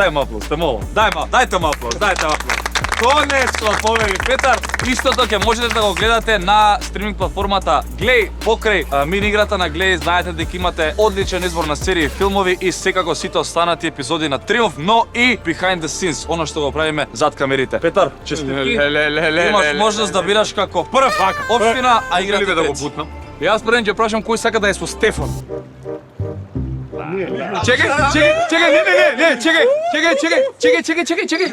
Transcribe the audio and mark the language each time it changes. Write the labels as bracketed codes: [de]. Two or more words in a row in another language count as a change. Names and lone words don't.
[mk] Дај му аплауз, те молам. Дајте му аплауз, дајте му аплауз. Конечно победи Петар. Истото ќе можете да го гледате на стриминг платформата Глеј покрај мини играта на Глеј. Знаете дека имате одличен избор на серии и филмови и секако сите останати епизоди на Триумф, но и [en] behind the scenes, [mk] оно што го правиме зад камерите. Петар, честитки. Имаш можност да бираш како прв општина, а играте да го бутнам. Јас пред ќе прашам кој сака да е со Стефан. Чекај, чекај.